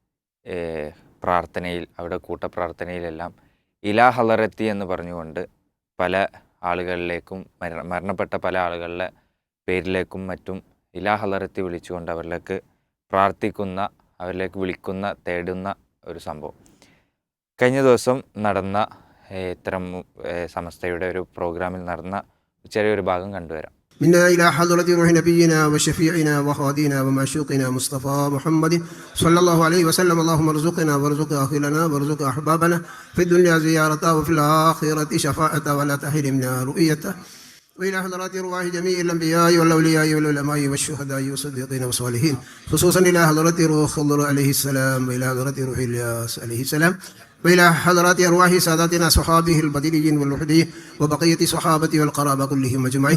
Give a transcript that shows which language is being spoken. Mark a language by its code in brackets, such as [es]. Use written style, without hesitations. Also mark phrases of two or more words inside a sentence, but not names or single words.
[ml] പ്രാർത്ഥനയിൽ, അവിടെ കൂട്ടപ്രാർത്ഥനയിലെല്ലാം [ar] إلى حضرة [ml] എന്ന് പറഞ്ഞുകൊണ്ട് പല ആളുകളിലേക്കും, മരണപ്പെട്ട പല ആളുകളുടെ പേരിലേക്കും മറ്റും [ar] إلى حضرة [ml] വിളിച്ചുകൊണ്ട് അവരിലേക്ക് പ്രാർത്ഥിക്കുന്ന, അവരിലേക്ക് വിളിക്കുന്ന, തേടുന്ന ഒരു സംഭവം. കഴിഞ്ഞ ദിവസം നടന്ന ഇത്തരം സമസ്തയുടെ ഒരു പ്രോഗ്രാമിൽ നടന്ന ചെറിയൊരു ഭാഗം കണ്ടുവരാം. [ar] منا إلى حضرة روح نبينا وشفيعنا وخادينا ومعشوقنا مصطفى محمد صلى الله عليه وسلم. اللهم ارزقنا وارزق أهلنا وارزق أحبابنا في الدنيا زيارته وفي الآخرة شفاعته ولا تحرمنا رؤيته. وإلى حضرات أرواح جميع الأنبياء والأولياء والعلماء والشهداء والصديقين والصالحين خصوصا إلى حضرة روح خضر عليه السلام وإلى حضرة روح إلياس عليه السلام وإلى حضرات أرواح ساداتنا صحابه البدريين والوحديين وبقية صحابة والقرابة كلهم أجمعين.